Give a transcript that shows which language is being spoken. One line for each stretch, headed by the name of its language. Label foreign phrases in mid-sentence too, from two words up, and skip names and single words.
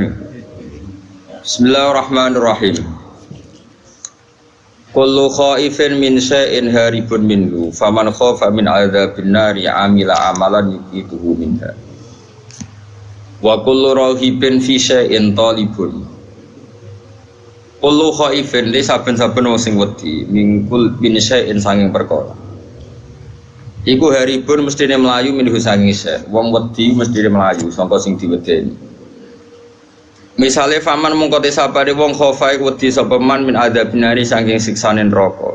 Arabic: بسم الله الرحمن الرحيم. كل خائف من شيء هارب منه فمن خاف من عذاب النار عمل عملا يبعده منها. وكل راغب في شيء طالب. كل خائف
Javanese: li saben-saben wong sing wedi mingkul
Arabic: بشيء
Javanese: sanging perkara. Iku haribun mestine melayu minhu sanging syai'. Wong wedi mestine melayu sangka sing diwedeni. Misale faman mongko te sapane wong khofa iku wedi sapa man
Arabic: من عذاب النار
Javanese: saking siksane neraka.